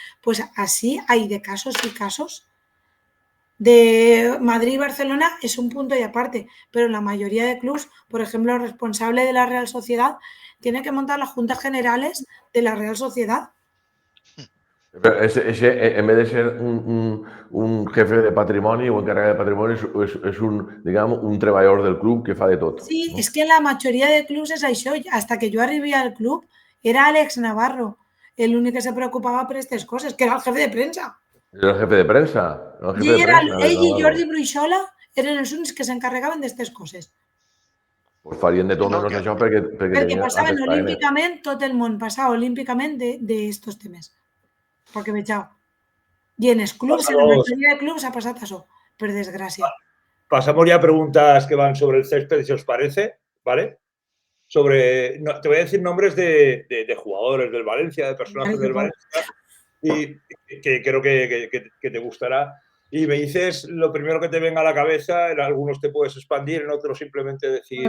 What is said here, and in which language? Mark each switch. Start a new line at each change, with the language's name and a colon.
Spanish: Pues así hay de casos y casos. De Madrid y Barcelona es un punto y aparte, pero la mayoría de clubes, por ejemplo, el responsable de la Real Sociedad tiene que montar las juntas generales de la Real Sociedad. Pero ese, en vez de ser un jefe de patrimonio o encargado de patrimonio, es un, digamos,
Catalan: un treballador del club que fa de tot. Sí, no? és que la majoria de clubs és això. Hasta que jo arribi al club era Àlex Navarro, l'únic que se preocupava per aquestes coses, que era el jefe de premsa.
Spanish: Era el jefe de prensa. El jefe de prensa
Catalan: Ell i Jordi Bruixola eren els únics que s'encarregaven d'aquestes coses. Pues farien de tot menys això perquè tenien passaven altres olímpicament, tot el món passava olímpicament d'estos temes. Perquè vegeu. I en els clubs, en la majoria de clubs ha passat això, per desgràcia.
Spanish: Pasamos ya a preguntas que van sobre el césped, si os parece, ¿vale? Sobre, no, te voy a decir nombres de jugadores del Valencia, de personajes del Valencia, y que creo que te gustará. Y me dices lo primero que te venga a la cabeza, en algunos te puedes expandir, en otros simplemente decir